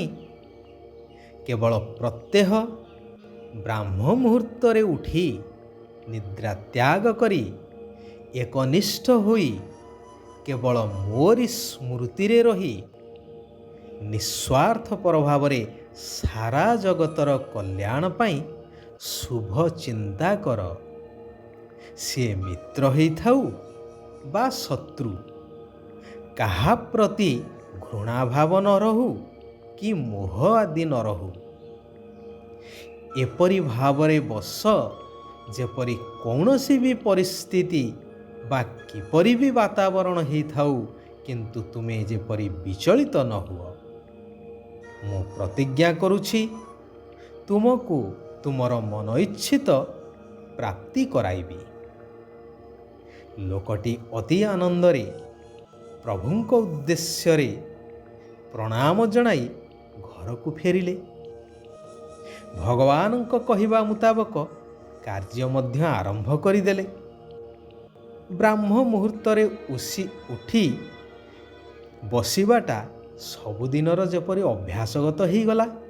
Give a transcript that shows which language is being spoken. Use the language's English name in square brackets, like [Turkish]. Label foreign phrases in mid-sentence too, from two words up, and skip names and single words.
[Odia] କେବଳ ପ୍ରତ୍ୟହ ବ୍ରାହ୍ମ ମୁହୂର୍ତ୍ତରେ ଉଠି ନିଦ୍ରା ତ୍ୟାଗ କରି ଏକନିଷ୍ଠ ହୋଇ କେବଳ ମୋରି ସ୍ମୃତିରେ ରହି ନିସ୍ୱାର୍ଥ ଭାବରେ ସାରା ଜଗତର କଲ୍ୟାଣ ପାଇଁ ଶୁଭ ଚିନ୍ତା କର। ସେ ମିତ୍ର ହୋଇ ଥାଉ ବା ଶତ୍ରୁ, କାହା ପ୍ରତି ଘୃଣା ଭାବ ନ ରହୁ କି ମୋହ ଆଦି ନ ରହୁ। ଏପରି ଭାବରେ ବସ ଯେପରି [Hindi] कौनसी भी [Odia] ପରିସ୍ଥିତି ବା କିପରି ଭି ବାତାବରଣ ହିଁ ଥାଉ, କିନ୍ତୁ ତୁମେ ଯେପରି ବିଚଳିତ ନ ହୁଅ। ମୁଁ ପ୍ରତିଜ୍ଞା କରୁଛି ତୁମକୁ ତୁମର ମନ ଇଚ୍ଛିତ ପ୍ରାପ୍ତି କରାଇବି। ଲୋକଟି ଅତି ଆନନ୍ଦରେ ପ୍ରଭୁଙ୍କ ଉଦ୍ଦେଶ୍ୟରେ ପ୍ରଣାମ ଜଣାଇ ଘରକୁ ଫେରିଲେ। ଭଗବାନଙ୍କ କହିବା ମୁତାବକ କାର୍ଯ୍ୟ ମଧ୍ୟ ଆରମ୍ଭ କରିଦେଲେ। ବ୍ରାହ୍ମ ମୁହୂର୍ତ୍ତରେ ଉଠି ବସିବାଟା ସବୁଦିନର ଯେପରି ଅଭ୍ୟାସଗତ ହିଁ ଗଲା।